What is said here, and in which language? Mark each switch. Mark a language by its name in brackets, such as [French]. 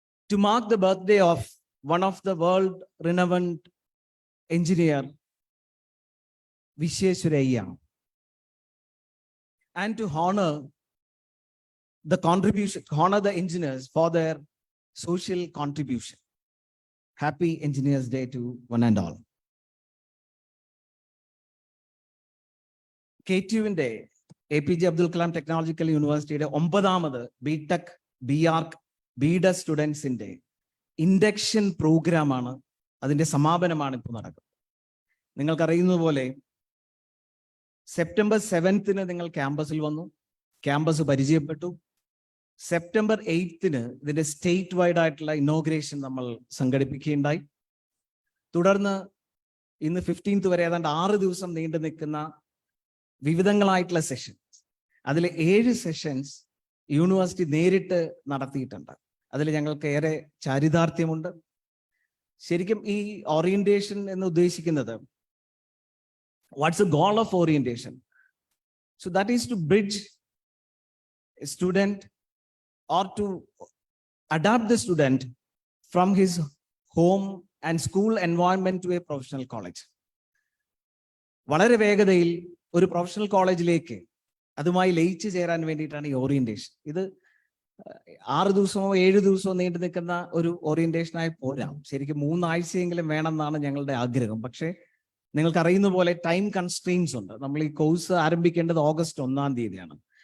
[English] To mark the birthday of one of the world-renowned engineer, Visheshwaraya, and to honor the engineers for their social contribution. Happy Engineers Day to one and all. [Malayalam] KTUവിന്റെ APJ ABDUL KALAM technological യൂണിവേഴ്സിറ്റിയുടെ 9ാമത് BTech ബിആർക്ക് ബിഡസ് സ്റ്റുഡൻസിന്റെ induction പ്രോഗ്രാമാണ്, അതിന്റെ സമാപനമാണ് ഇപ്പോൾ നടക്കുന്നത്. നിങ്ങൾക്കറിയുന്നത് പോലെ September 7th നിങ്ങൾ ക്യാമ്പസിൽ വന്നു, campus പരിചയപ്പെട്ടു. സെപ്റ്റംബർ 8th ഇതിന്റെ സ്റ്റേറ്റ് വൈഡ് ആയിട്ടുള്ള ഇനോഗ്രേഷൻ നമ്മൾ സംഘടിപ്പിക്കുകയുണ്ടായി. തുടർന്ന് ഇന്ന് 15th വരെ ഏതാണ്ട് 6 ദിവസം നീണ്ടു നിൽക്കുന്ന വിവിധങ്ങളായിട്ടുള്ള സെഷൻസ്, അതിൽ 7 സെഷൻസ് യൂണിവേഴ്സിറ്റി നേരിട്ട് നടത്തിയിട്ടുണ്ട്. അതിൽ ഞങ്ങൾക്ക് ഏറെ ചാരിതാർത്ഥ്യമുണ്ട്. ശരിക്കും ഈ ഓറിയന്റേഷൻ എന്ന് ഉദ്ദേശിക്കുന്നത്, [English] What's a goal of orientation? So that is to bridge a student or to adapt the student from his home and school environment to a professional college. [Malayalam] വളരെ വേഗതയിൽ ഒരു പ്രൊഫഷണൽ കോളേജിലേക്ക് അതുമായി ലയിച്ചു ചേരാൻ വേണ്ടിയിട്ടാണ് ഈ ഓറിയന്റേഷൻ. ഇത് 6 ദിവസമോ 7 ദിവസമോ നീണ്ടു നിൽക്കുന്ന ഒരു ഓറിയന്റേഷനായി പോരാ, ശരിക്കും 3 ആഴ്ചയെങ്കിലും വേണമെന്നാണ് ഞങ്ങളുടെ ആഗ്രഹം. പക്ഷേ നിങ്ങൾക്കറിയുന്ന പോലെ ടൈം കൺസ്ട്രെയിൻസ് ഉണ്ട്. നമ്മൾ ഈ കോഴ്സ് ആരംഭിക്കേണ്ടത് ഓഗസ്റ്റ് 1-ാം തീയതിയാണ്.